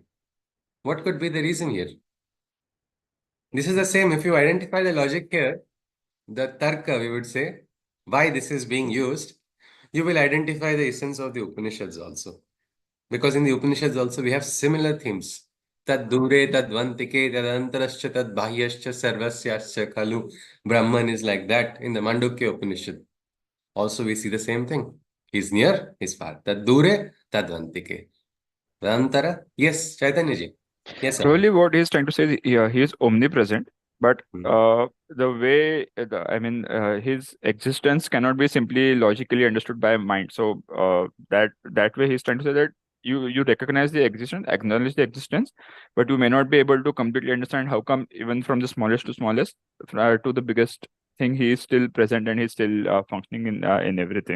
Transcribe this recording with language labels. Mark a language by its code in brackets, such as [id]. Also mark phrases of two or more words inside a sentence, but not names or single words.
[en] What could be the reason here? This is the same. If you identify the logic here, the tarka, we would say, why this is being used, you will identify the essence of the Upanishads also. Because in the Upanishads also, we have similar themes. [sa] Tad dure, tad vantike, tad antarascha, tad bahyascha, sarvasyascha, khalu. [en] Brahman is like that in the Mandukya Upanishad. Also, we see the same thing. He's near, he's far. [sa] Tad dure, tad vantike. Antara, [en] yes, Chaitanya ji. Yes, sir. Probably what he's trying to say is, yeah, he is omnipresent, but Hmm. the way I mean, his existence cannot be simply logically understood by mind. So that way he's trying to say that you recognize the existence, acknowledge the existence, but you may not be able to completely understand how come even from the smallest to smallest to the biggest thing he is still present and he's still functioning in everything.